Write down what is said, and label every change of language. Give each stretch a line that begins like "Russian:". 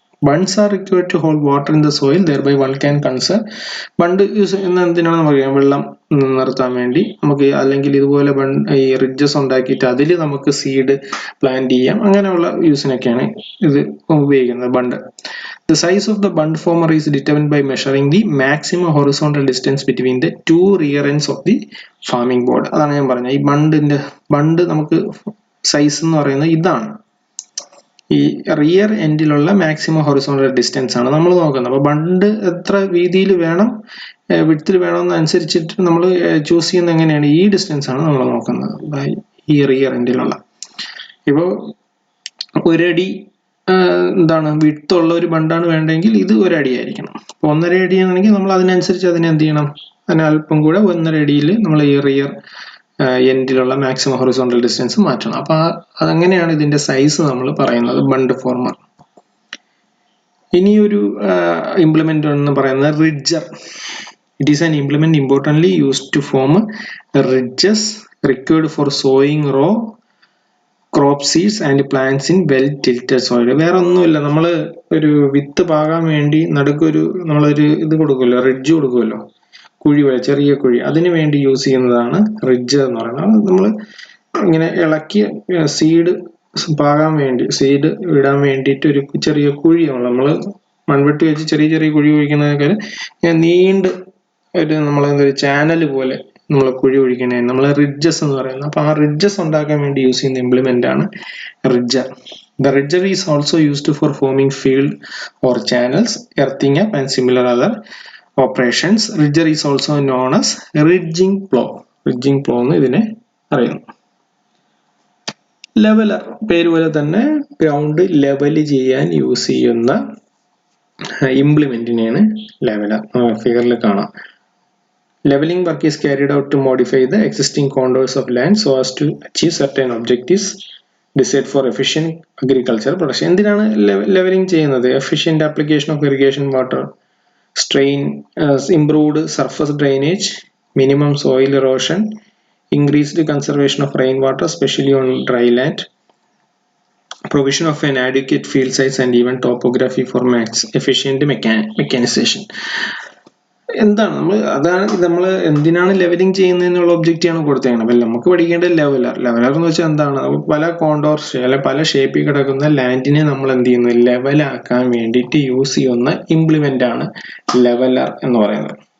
English: Bunds are required to hold water in the soil, thereby one can conserve.
Malayalam: Bund use ചെയ്യുന്ന എന്തിനാണ് നമുക്ക് വെള്ളം നിർത്താൻ വേണ്ടി, നമുക്ക് അല്ലെങ്കിൽ ഇതുപോലെ ഈ റിഡ്ജസ് ഉണ്ടാക്കിയിട്ട് അതിൽ നമുക്ക് സീഡ് പ്ലാന്റ് ചെയ്യാം. അങ്ങനെയുള്ള യൂസിനൊക്കെയാണ് ഇത് ഉപയോഗിക്കുന്നത് bund.
English: The size of the bund former is determined by measuring the maximum horizontal distance between the 2 rear ends of the farming board.
Malayalam: അതാണ് ഞാൻ പറഞ്ഞത്, ഈ ബണ്ട് നമുക്ക് സൈസ് എന്ന് പറയുന്നത് ഇതാണ്, ഈ റിയർ എൻഡിലുള്ള മാക്സിമം ഹൊറിസോണ്ടൽ ഡിസ്റ്റൻസ് ആണ് നമ്മൾ നോക്കുന്നത്. അപ്പോൾ ബണ്ട് എത്ര വീതിയിൽ വേണം, വിഡ്ത്തിൽ വേണമെന്നനുസരിച്ചിട്ട് നമ്മൾ ചൂസ് ചെയ്യുന്നത് എങ്ങനെയാണ്, ഈ ഡിസ്റ്റൻസ് ആണ് നമ്മൾ നോക്കുന്നത്, ഈ റിയർ എൻഡിലുള്ള. ഇപ്പോൾ ഒരടി എന്താണ് വിഡ്ത്തുള്ള ഒരു ബണ്ടാണ് വേണ്ടെങ്കിൽ ഇത് 1 അടി ആയിരിക്കണം. അപ്പോൾ 1.5 അടി ആണെങ്കിൽ നമ്മൾ അതിനനുസരിച്ച് അതിനെ എന്ത് ചെയ്യണം, അതിന് അല്പം കൂടെ 1.5 അടിയിൽ നമ്മൾ ഈ റിയർ എൻഡിലുള്ള മാക്സിമം ഹൊറിസോണ്ടൽ ഡിസ്റ്റൻസ് മാറ്റണം. അപ്പോൾ അതങ്ങനെയാണ് ഇതിന്റെ സൈസ് നമ്മൾ പറയുന്നത് ബണ്ട് ഫോർമർ. ഇനി ഒരു ഇംപ്ലിമെന്റ് എന്ന് പറയുന്നത് റിഡ്ജർ.
English: It is an implement importantly used to form ridges required for sowing raw crop seeds and plants in well tilted soil.
Malayalam: വേറെ ഒന്നുമില്ല, നമ്മൾ ഒരു വിത്ത് പാകാൻ വേണ്ടി നടുക്കൊരു നമ്മളൊരു ഇത് കൊടുക്കുമല്ലോ, റിഡ്ജ് കൊടുക്കുമല്ലോ, കുഴി പോലെ ചെറിയ കുഴി, അതിന് വേണ്ടി യൂസ് ചെയ്യുന്നതാണ് റിഡ്ജ് എന്ന് പറയുന്നത്. നമ്മൾ ഇങ്ങനെ ഇളക്കി സീഡ് പാകാൻ വേണ്ടി, സീഡ് ഇടാൻ വേണ്ടിയിട്ട് ഒരു ചെറിയ കുഴിയാണ് നമ്മൾ മൺവെട്ടി വെച്ച് ചെറിയ ചെറിയ കുഴി കുഴിക്കുന്നതൊക്കെ നീണ്ട് ഒരു നമ്മളെന്തൊരു ചാനൽ പോലെ നമ്മൾ കുഴി ഒഴിക്കണേ നമ്മൾ റിഡ്ജസ് എന്ന് പറയുന്നത്. അപ്പോൾ ആ റിഡ്ജസ് ഉണ്ടാക്കാൻ വേണ്ടി യൂസ് ചെയ്യുന്ന ഇംപ്ലിമെന്റ് ആണ് റിഡ്ജർ.
English: The ridger is also used for forming field or channels, earthing up and similar other operations. Ridger is also known as ridging plough.
Malayalam: Ridging plough എന്ന് ഇതിനെ അറിയുന്നു. ലെവലർ, പേര് പോലെ തന്നെ ഗ്രൗണ്ട് ലെവൽ ചെയ്യാൻ യൂസ് ചെയ്യുന്ന ഇംപ്ലിമെന്റിനെയാണ് ലെവലർ. ഫിഗറിൽ കാണാം.
English: Leveling work is carried out to modify the existing contours of land so as to achieve certain objectives desired for efficient agricultural production.
Malayalam: എന്തിനാണ് ലെവലിംഗ് ചെയ്യുന്നത്?
English: Efficient application of irrigation water, strain, improved surface drainage, minimum soil erosion, increased conservation of rainwater, especially on dry land, provision of an adequate field size and even topography for efficient mechanization.
Malayalam: എന്താണ് നമ്മൾ എന്തിനാണ് levelling ചെയ്യുന്നതിനുള്ള ഒബ്ജക്റ്റാണ് കൊടുത്തേക്കുന്നത്. അപ്പം നമുക്ക് പഠിക്കേണ്ട leveller എന്ന് വെച്ചാൽ എന്താണ്? പല കോണ്ടോർസ് അല്ലെ പല ഷേപ്പിൽ കിടക്കുന്ന ലാൻഡിനെ നമ്മൾ എന്ത് ചെയ്യുന്നു, ലെവലാക്കാൻ വേണ്ടിയിട്ട് യൂസ് ചെയ്യുന്ന ഇംപ്ലിമെന്റ് ആണ് ലെവലർ എന്ന് പറയുന്നത്.